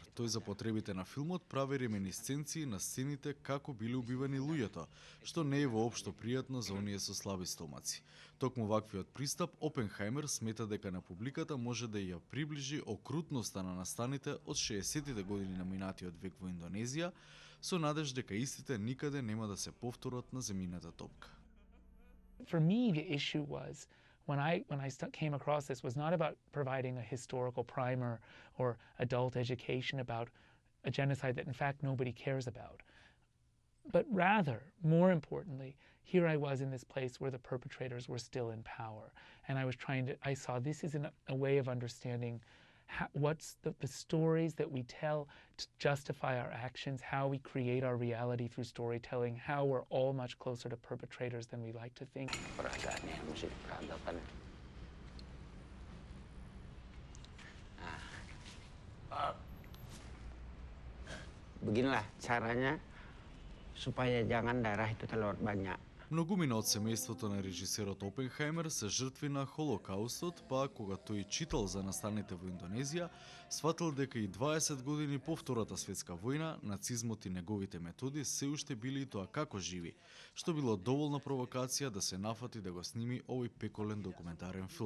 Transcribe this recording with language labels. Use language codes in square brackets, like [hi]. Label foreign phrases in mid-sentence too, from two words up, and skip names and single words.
[mk] Тој за потребите на филмот прави реминисценции на сцените како биле убивани луѓето, што не е воопшто пријатно за оние со слаби стомаци. Токму ваквиот пристап, Опенхаймер смета дека на публиката може да ја приближи окрутноста на настаните од 60-тите години на минатиот век во Индонезија, со надеж дека истите никаде нема да се повторат на земјината топка. [en] For me, the issue was when I came across this was not about providing a historical primer or adult education about a genocide that in fact nobody cares about, but rather, more importantly, here I was in this place where the perpetrators were still in power, and I saw this as a way of understanding what's the stories that we tell to justify our actions, how we create our reality through storytelling, how we're all much closer to perpetrators than we like to think. [id] Beginilah caranya supaya jangan darah itu terlalu banyak. [mk] Многумина од семејството на режисерот Опенхаймер се жртви на Холокаустот, па кога тој читал за настаните во Индонезија, сватил дека и 20 години по Втората светска војна, нацизмот и неговите методи се уште били и тоа како живи, што било доволна провокација да се нафати да го сними овој пеколен документарен филм.